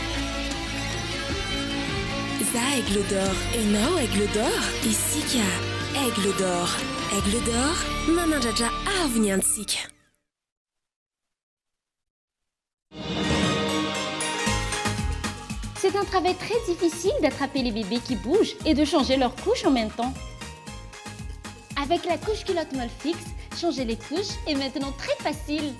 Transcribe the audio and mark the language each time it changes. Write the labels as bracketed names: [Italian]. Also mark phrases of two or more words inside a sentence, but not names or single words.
[Malagasy] Za Aigle d'Or, enao Aigle d'Or, isika Aigle d'Or. Aigle d'Or, manandratra avo ny antsika. [French] C'est un travail très difficile d'attraper les bébés qui bougent et de changer leur couche en même temps. Avec la couche culotte molle fixe, changer les couches est maintenant très facile.